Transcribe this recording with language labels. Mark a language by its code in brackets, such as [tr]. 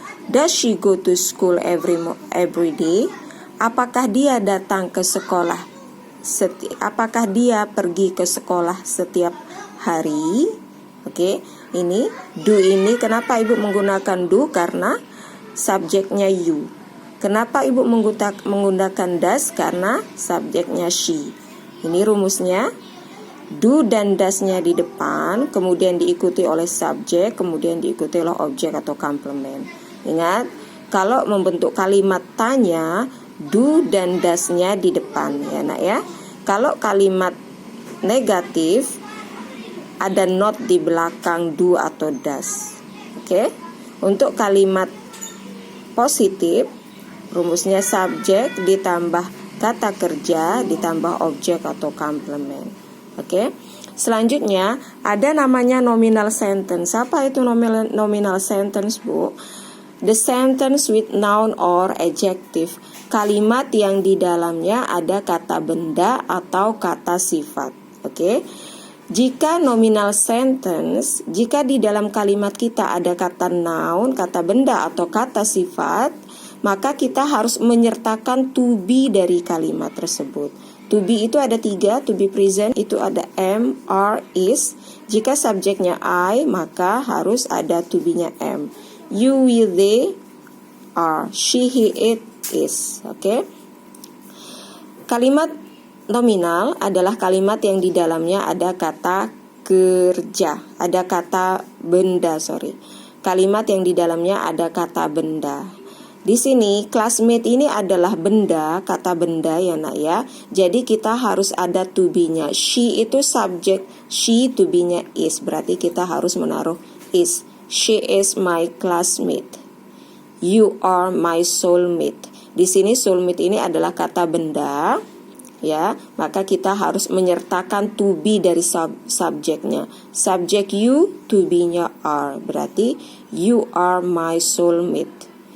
[en] Does she go to school every day? [id] Apakah dia datang ke sekolah? Apakah dia pergi ke sekolah setiap hari? Oke, ini do ini kenapa ibu menggunakan do? Karena subjeknya you. Kenapa ibu menggunakan does? Karena subjeknya she. Ini rumusnya. Do dan does-nya di depan, kemudian diikuti oleh subjek, kemudian diikuti oleh objek atau complement. Ingat, kalau membentuk kalimat tanya, do dan does-nya di depan, ya nak ya. Kalau kalimat negatif, ada not di belakang do atau does. Oke? Untuk kalimat positif, rumusnya subjek ditambah kata kerja ditambah objek atau complement. Oke. Selanjutnya ada namanya nominal sentence. Apa itu nominal sentence, Bu? [en] The sentence with noun or adjective. [id] Kalimat yang di dalamnya ada kata benda atau kata sifat. Oke. Jika nominal sentence, jika di dalam kalimat kita ada kata noun, kata benda atau kata sifat, maka kita harus menyertakan to be dari kalimat tersebut. To be itu ada 3, to be present itu ada am, are, is. Jika subjeknya I, maka harus ada to be-nya am. [en] You, we, they, are. She, he, it, is. Oke. [id] Kalimat nominal adalah kalimat yang di dalamnya ada kata kerja, ada kata benda, Kalimat yang di dalamnya ada kata benda. Di sini classmate ini adalah benda, kata benda ya nak ya. Jadi kita harus ada to be-nya. She itu subjek, she to be-nya is. Berarti kita harus menaruh is. [en] She is my classmate. You are my soulmate. [id] Di sini soulmate ini adalah kata benda, ya. Maka kita harus menyertakan to be dari subjeknya. Subjek you, to be-nya are. [en] Berarti you are my soulmate.